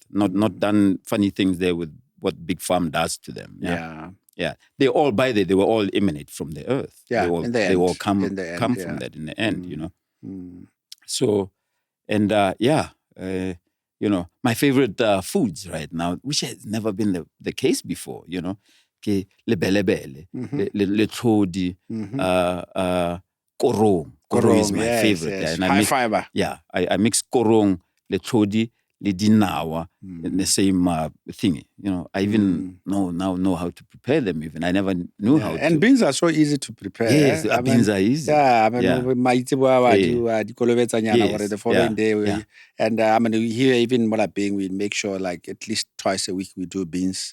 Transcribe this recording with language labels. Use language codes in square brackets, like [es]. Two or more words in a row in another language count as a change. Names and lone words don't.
[en] Not done funny things there with what Big Farm does to them. Yeah. They all, they were all emanate from the earth. Yeah, they all come from that in the end, So, and my favorite foods right now, which has never been the case before, [tn] le belebele, le tlhodi, korong. [en] Korong is my favorite. Yes. And high fiber. Yeah, I mix [tn] korong, le tlhodi, le dinawa [en] in the same thingy. I even know how to prepare them. Even I never knew how to. And beans are so easy to prepare. Yes, beans are easy. Yeah, the following day. And here even Malabing, we make sure like at least twice a week we do beans.